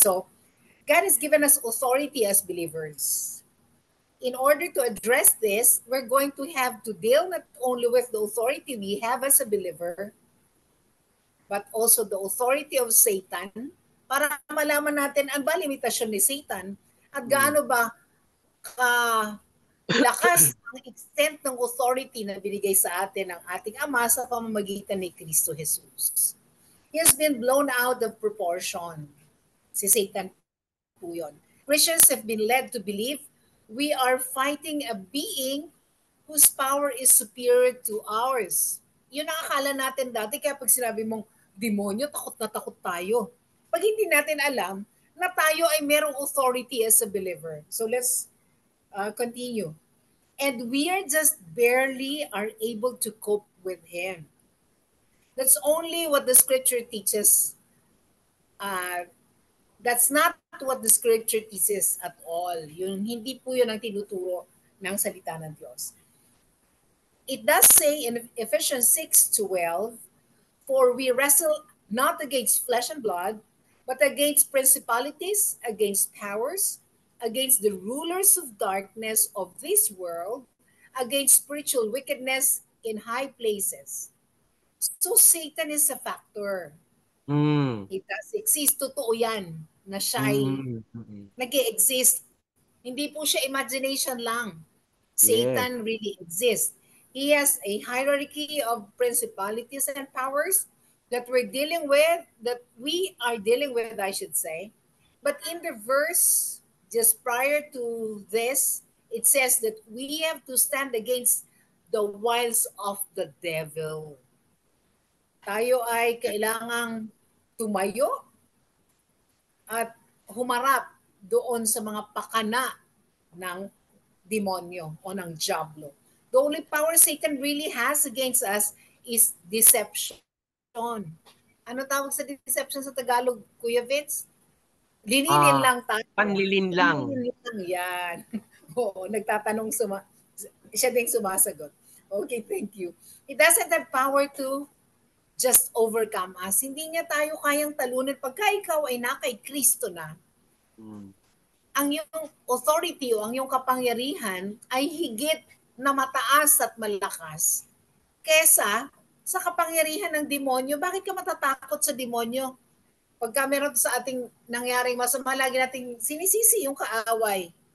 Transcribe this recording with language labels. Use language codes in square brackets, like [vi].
[en] So, God has given us authority as believers. In order to address this, we're going to have to deal not only with the authority we have as a believer, but also the authority of Satan [tl] para malaman natin ang ba limitasyon ni Satan at Mm. gaano ba ka lakas ang extent ng authority na binigay sa atin ng ating Ama sa pamamagitan ni Kristo Jesus. [en] He has been blown out of proportion. [tl] Si Satan po yun. [en] Christians have been led to believe we are fighting a being whose power is superior to ours. [tl] Yun ang akala natin dati, kaya pag sinabi mong demonyo, takot na takot tayo. Pag hindi natin alam na tayo ay merong authority [en] as a believer. So let's continue. And we are just barely are able to cope with him. That's only what the scripture teaches. That's not what the scripture teaches at all. [tl] Yung hindi po yun ang tinuturo ng salita ng Diyos. [en] It does say in Ephesians 6:12, for we wrestle not against flesh and blood, but against principalities, against powers, against the rulers of darkness of this world, against spiritual wickedness in high places. So Satan is a factor. Mm. It does exist. [tl] Totoo yan na siya ay Mm. Mm. nag-exist. Hindi po siya imagination lang. [en] Yes. Satan really exists. He has a hierarchy of principalities and powers that we are dealing with, I should say. But in the verse just prior to this, it says that we have to stand against the wiles of the devil. [tl] Tayo ay kailangang tumayo at humarap doon sa mga pakana ng demonyo o ng diablo. [en] The only power Satan really has against us is deception. [tl] Ano tawag sa deception sa Tagalog, Kuya Vince? Lininin Ah, lang tayo. panlilin lang. Lininin lang yan. Oo, nagtatanong, siya din sumasagot. [en] Okay, thank you. It doesn't have power to just overcome us. [tl] Hindi niya tayo kayang talunin pagka ikaw ay na kay Kristo na. Mm. Ang iyong authority o ang iyong kapangyarihan ay higit na mataas at malakas kesa sa kapangyarihan ng demonyo. Bakit ka matatakot sa demonyo? Pagka meron sa ating nangyaring masama, lagi nating sinisisi yung kaaway.